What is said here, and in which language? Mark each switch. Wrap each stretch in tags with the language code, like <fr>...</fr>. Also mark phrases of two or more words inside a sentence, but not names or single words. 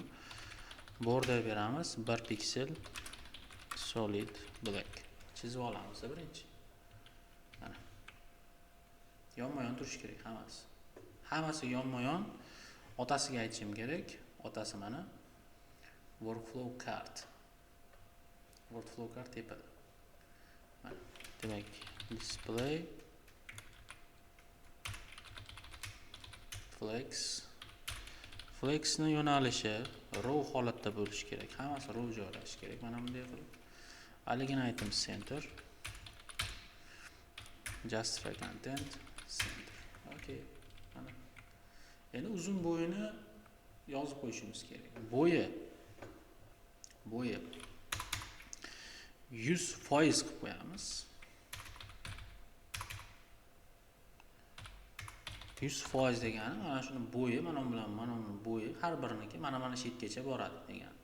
<uz>Border beramiz 1 piksel</uz> <en>solid black.</en> <uz>Chizib olamiz birinchi. Mana. Yonma-yon turishi kerak hammasi. Hammasi yonma-yon. Otasiga aytishim kerak. Otasi mana</uz> <en>workflow card. Workflow card</en> <uz>tepada. Mana. Demak,</uz> <en>display flexni</en> <uz>yo'nalishi row holatda bo'lishi kerak. Hammasi row joylashishi kerak. Mana bunday qilib.</uz> <en>Align item center. Justify content center.</en> <uz>Okay. Mana. Endi uzun bo'yini yozib qo'yishimiz kerak. Bo'yi 100% qilib qo'yamiz. 100% degani mana shuni bo'yi mana bu bilan mana uni bo'yi har biriniki mana shetgacha boradi degani.</uz>